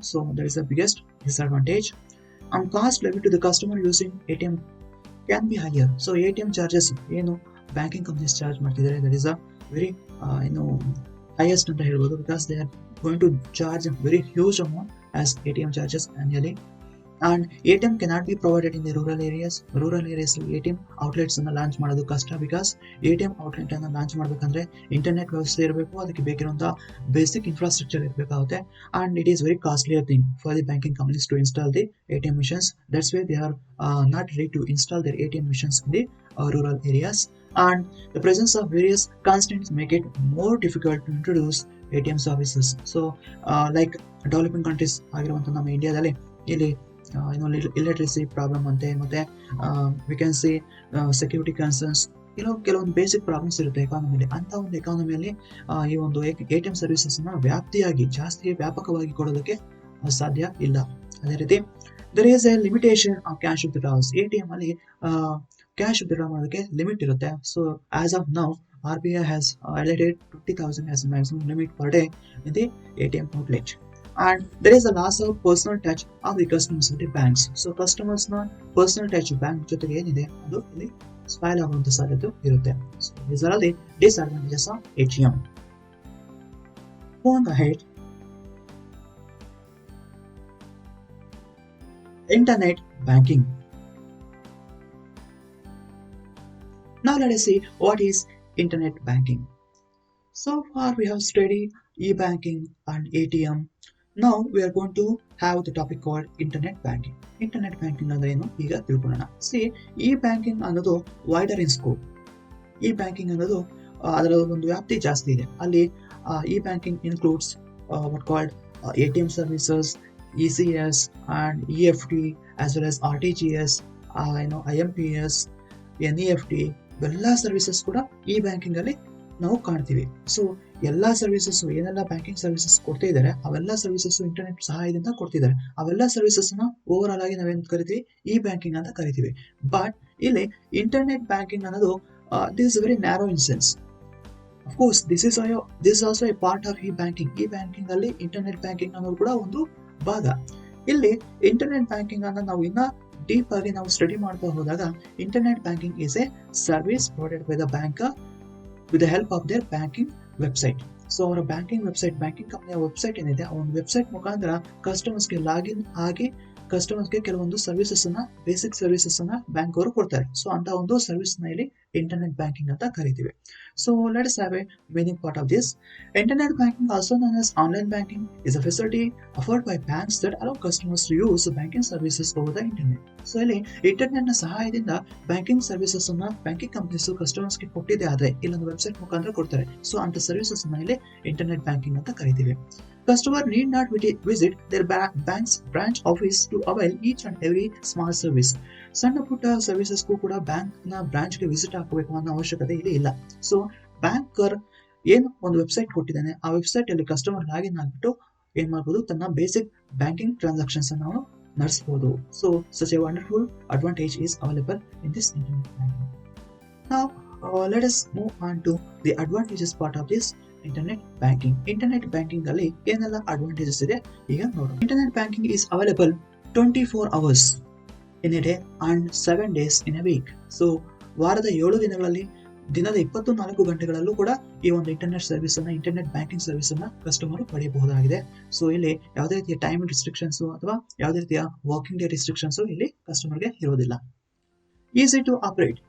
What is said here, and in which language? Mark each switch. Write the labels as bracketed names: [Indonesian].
[English] So that is the biggest disadvantage. And cost level to the customer using ATM can be higher. [Kannada] So ATM charges ಏನು banking companies charge ಮಾಡ್ತಿದ್ದಾರೆ, [English] that is a very highest [Kannada] ಅಂತ ಹೇಳ್ಬೋದು, [English] Because they are going to charge very huge amount as ATM charges annually. And ATM cannot be provided in the rural areas. [Kannada] Rural areas ATM outlets ಅನ್ನ launch ಮಾಡೋದು ಕಷ್ಟ, because ATM outlet ಅನ್ನ launch ಮಾಡಬೇಕಂದ್ರೆ internet ವ್ಯವಸ್ಥೆ ಇರಬೇಕು, ಅದಕ್ಕೆ ಬೇಕಿರುವಂತಹ basic infrastructure ಇರಬೇಕಾಗುತ್ತೆ. [English] And it is very costlier thing for the banking companies to install the ATM machines. That's why they are not ready to install their ATM machines in the rural areas. And the presence of various constraints make it more difficult to introduce ATM services. [Kannada] So like developing countries ಆಗಿರುವಂಥ ನಮ್ಮ ಇಂಡಿಯಾದಲ್ಲಿ ಇಲ್ಲಿ ಇಲಿಟ್ರಸಿ problem ಅಂತೆ, ಮತ್ತೆ [English] we can see security concerns, [Kannada] ಕೆಲವೊಂದು basic problems ಇರುತ್ತೆ ಎಕಾನಮಿಲಿ. ಅಂತ ಒಂದು ಎಕಾನಮಿಯಲ್ಲಿ ಈ ಒಂದು ATM ಸರ್ವಿಸಸ್ ನ ಜಾಸ್ತಿ ವ್ಯಾಪಕವಾಗಿ ಕೊಡೋದಕ್ಕೆ ಸಾಧ್ಯ ಇಲ್ಲ. ಅದೇ ರೀತಿ [English] There is a limitation of cash withdrawals. [Kannada] ATM ಅಲ್ಲಿ ಕ್ಯಾಶ್ ವಿತ್ಡ್ರಾ ಮಾಡೋದಕ್ಕೆ ಲಿಮಿಟ್ ಇರುತ್ತೆ. [English] So as of now RBI has highlighted 20,000 as a maximum limit per day in the ATM outlet. And there is a loss of personal touch of the customers with the banks. [Kannada] So customers na personal touch bank ಜೊತೆಗೆ ಏನಿದೆ ಅದು ಇಲ್ಲಿ spoil ಆಗುವಂತ ಸಾಧ್ಯತೆ ಇರುತ್ತೆ. [English] So these are the disadvantages of ATM. Going ahead, internet banking. Now let us see what is internet banking. So far we have studied e-banking and ATM. Now we are going to have the topic called internet banking. [Kannada] Internet banking ಅಂದ್ರೆ ಏನು ಈಗ ತಿಳ್ಕೊಳ್ಳೋಣ. See, e-banking ಅನ್ನೋದು [English] Wider in scope. [Kannada] e-banking ಅನ್ನೋದು ಅದರ ಒಂದು ವ್ಯಾಪ್ತಿ ಜಾಸ್ತಿ ಇದೆ. [English] ಅಲ್ಲಿ e-banking includes what called ATM services, ECS and EFT, as well as RTGS, IMPS, NEFT. [Kannada] ಎಲ್ಲ ಸರ್ವಿಸಸ್ ಕೂಡ e-banking ಅಲ್ಲಿ ನಾವು ಕಾಣ್ತೀವಿ. ಸೊ ಎಲ್ಲಾ ಸರ್ವಿಸಸ್ ಏನೆಲ್ಲ ಬ್ಯಾಂಕಿಂಗ್ ಸರ್ವಿಸಸ್ ಕೊಡ್ತಾ ಇದ್ದಾರೆ ಅವೆಲ್ಲ ಸರ್ವಿಸಸ್ ಇಂಟರ್ನೆಟ್ ಸಹಾಯದಿಂದ ಕೊಡ್ತಿದ್ದಾರೆ. ಅವೆಲ್ಲ ಸರ್ವಿಸಸ್ ನ ಓವರ್ ಆಲ್ ಆಗಿ ನಾವೇನ್ ಕರಿತೀವಿ, e-banking ಅಂತ ಕರಿತೀವಿ. [English] But ಇಲ್ಲಿ internet banking ಅನ್ನೋದು this is very narrow in sense. Of course this is also a part of e-banking. [Kannada] e-banking ಅಲ್ಲಿ ಇಂಟರ್ನೆಟ್ ಬ್ಯಾಂಕಿಂಗ್ ಅನ್ನೋದು ಕೂಡ ಒಂದು ಭಾಗ. ಇಲ್ಲಿ ಇಂಟರ್ನೆಟ್ ಬ್ಯಾಂಕಿಂಗ್ ಅನ್ನ ನಾವು ಇನ್ನ ಡೀಪ್ ಆಗಿ ನಾವು ಸ್ಟಡಿ ಮಾಡ್ತಾ ಹೋದಾಗ, [English] Internet banking is a service provided by the bank with the help of their banking website. [Kannada] So ಅವರ ಬ್ಯಾಂಕಿಂಗ್ ಕಂಪನಿಯ ವೆಬ್ಸೈಟ್ ಏನಿದೆ, ಆ ಒಂದು ವೆಬ್ಸೈಟ್ ಮುಖಾಂತರ ಕಸ್ಟಮರ್ಸ್ಗೆ ಲಾಗಿನ್ ಆಗಿ ಕಸ್ಟಮರ್ಸ್ಗೆ ಕೆಲವೊಂದು ಸರ್ವಿಸಸ್ ಅನ್ನ, ಬೇಸಿಕ್ ಸರ್ವಿಸಸ್ ಅನ್ನ ಬ್ಯಾಂಕ್ ಅವರು ಕೊಡ್ತಾರೆ. ಸೊ ಅಂತ ಒಂದು ಸರ್ವಿಸ್ ನ ಇಲ್ಲಿ ಇಂಟರ್ನೆಟ್ ಬ್ಯಾಂಕಿಂಗ್ ಅಂತ ಕರಿತೀವಿ. [English] So let's have a meaning part of this. Internet banking, also known as online banking, is a facility offered by banks that allow customers to use banking services over the internet. [Kannada] So ಇಲ್ಲಿ internet ನ ಸಹಾಯದಿಂದ banking services ಅನ್ನ banking companies customers ಗೆ ಕೊಟ್ಟಿದೆ ಆದ್ರೆ ಇಲ್ಲೊಂದು website ಮುಖಾಂತರ ಕೊಡ್ತಾರೆ. ಸೊ ಅಂತ ಸರ್ವಿಸಸ್ ಅನ್ನ ಇಲ್ಲಿ ಇಂಟರ್ನೆಟ್ ಬ್ಯಾಂಕಿಂಗ್ ಅಂತ ಕರಿತೀವಿ. [English] Customer need not visit their bank's branch office to avail each and every small service. [Kannada] ಸಣ್ಣ ಪುಟ್ಟ ಸರ್ವಿಸಸ್ಗೂ ಕೂಡ ಬ್ಯಾಂಕ್ ನ ಬ್ರಾಂಚ್ ಗೆ ವಿಸಿಟ್ ಹಾಕಬೇಕು ಅನ್ನೋ ಅವಶ್ಯಕತೆ ಇಲ್ಲಿ ಇಲ್ಲ. ಸೊ ಬ್ಯಾಂಕರ್ ಏನು ಒಂದು ವೆಬ್ಸೈಟ್ ಕೊಟ್ಟಿದ್ದಾನೆ, ಆ ವೆಬ್ಸೈಟ್ ಅಲ್ಲಿ ಕಸ್ಟಮರ್ ಲಾಗಿನ್ ಆಗ್ಬಿಟ್ಟು ಏನ್ ಮಾಡ್ಬೋದು, ತನ್ನ ಬೇಸಿಕ್ ಬ್ಯಾಂಕಿಂಗ್ ಟ್ರಾನ್ಸಾಕ್ಷನ್ಸ್ ಅನ್ನು ನಾವು ನಡೆಸಬಹುದು. [English] So such a wonderful advantage is available in this internet banking. Now let us move on to the advantages part of this internet banking. [Kannada] Internet banking ಅಲ್ಲಿ ಏನೆಲ್ಲ advantages ಇದೆ ಈಗ ನೋಡೋಣ. [English] Internet banking is available 24 hours in a day and 7 days in a week. [Kannada] So ವಾರದ 7 ದಿನಗಳಲ್ಲಿ ದಿನದ 24 ಗಂಟೆಗಳಲ್ಲೂ ಕೂಡ ಈ ಒಂದು ಇಂಟರ್ನೆಟ್ ಬ್ಯಾಂಕಿಂಗ್ ಸರ್ವಿಸ್ ಅನ್ನ ಕಸ್ಟಮರ್ ಪಡೆಯಬಹುದಾಗಿದೆ. ಸೊ ಇಲ್ಲಿ ಯಾವುದೇ ರೀತಿಯ ಟೈಮ್ ರಿಸ್ಟ್ರಿಕ್ಷನ್ಸ್ ಅಥವಾ ಯಾವುದೇ ರೀತಿಯ ವರ್ಕಿಂಗ್ ಡೇ ರಿಸ್ಟ್ರಿಕ್ಷನ್ಸ್ ಇಲ್ಲಿ ಕಸ್ಟಮರ್ಗೆ ಇರೋದಿಲ್ಲ. [English] Easy to operate.